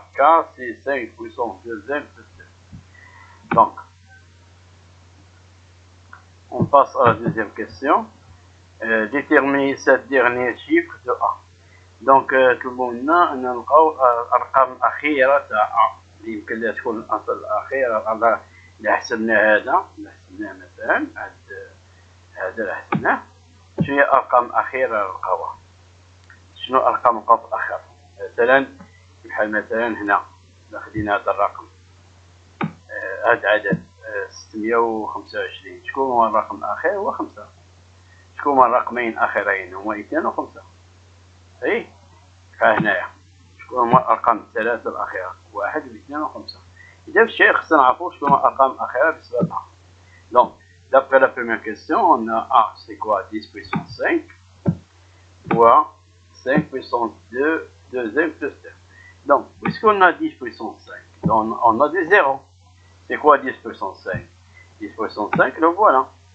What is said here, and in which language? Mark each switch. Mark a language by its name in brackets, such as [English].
[French] K, c'est 5 puissance 2n plus 2. Donc, on passe à la deuxième question. Déterminer cette dernier chiffre de a. [Arabic] Donc, طلبونا أن نلقاو الأرقام الأخيرة تاع a. يمكن لها تكون الأصل الأخير اللي حسبناه هذا. اللي حسبناه مثلا هذا اللي حسبناه. شنو هي الأرقام الأخيرة نلقاوها؟ شنو أرقام القوس الأخير؟ مثلا بحال مثلا هنا إذا خدينا هذا الرقم هذا عدد 625. شكون هو الرقم الأخير؟ هو 5. شكون هما الرقمين الأخيرين؟ هما 2 و 5. أي ها هنايا شكون هما الأرقام الثلاثة الأخيرة؟ 1 و 2 و 5. إذا في الشيء خصنا نعرفو شكون هما الأرقام الأخيرة بالنسبة لها. [French] Donc, d'après la première question, on a A, c'est quoi? 10 puissance 5 fois 5 puissance 2, 2n plus 2. Donc, puisqu'on a 10 puissance 5, on a des zéros. C'est quoi 10 puissance 5? 10 puissance 5, le voilà.